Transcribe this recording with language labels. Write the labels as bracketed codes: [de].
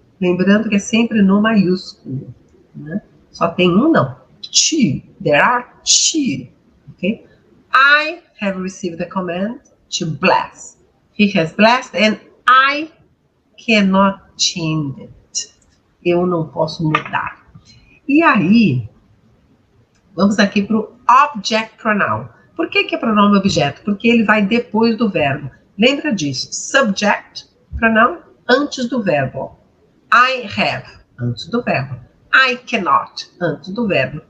[pt] Lembrando que é sempre no maiúsculo. Né? Só tem um, não. [en] Two. There are two. Okay? I have received the command to bless. He has blessed and I cannot change it. [pt] Eu não posso mudar. E aí, vamos aqui para o object pronoun. Por que é pronome objeto? Porque ele vai depois do verbo. Lembra disso? Subject pronoun antes do verbo. [en] I have [pt] antes do verbo. [en] I cannot, [pt] antes do verbo.